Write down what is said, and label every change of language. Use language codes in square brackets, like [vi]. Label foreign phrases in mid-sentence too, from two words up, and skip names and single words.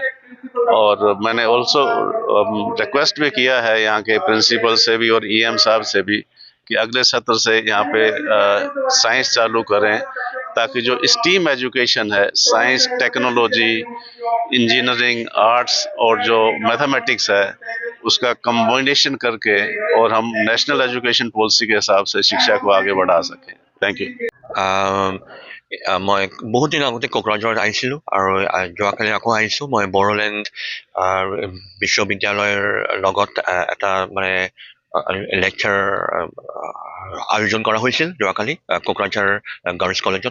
[hi] और मैंने [en] also request [hi] भी किया है यहाँ के प्रिंसिपल से भी और ईएम साहब से भी कि अगले सत्र से यहाँ पे साइंस चालू करें, ताकि जो [en] STEM education [hi] है, [en] science, technology, engineering, arts [hi] और जो मैथमेटिक्स है, उसका कम्बिनेशन करके और हम नेशनल एजुकेशन पॉलिसी के हिसाब से शिक्षा को आगे बढ़ा सकें। [en] thank you. [as] মই বহুত দিন আগতে কোকৰাঝাৰত আহিছিলোঁ আৰু যোৱাকালি আকৌ আহিছোঁ। মই বড়োলেণ্ড বিশ্ববিদ্যালয়ৰ লগত এটা মানে লেকচাৰ আয়োজন কৰা হৈছিল যোৱাকালি কোকৰাঝাৰ গাৰ্লছ কলেজত।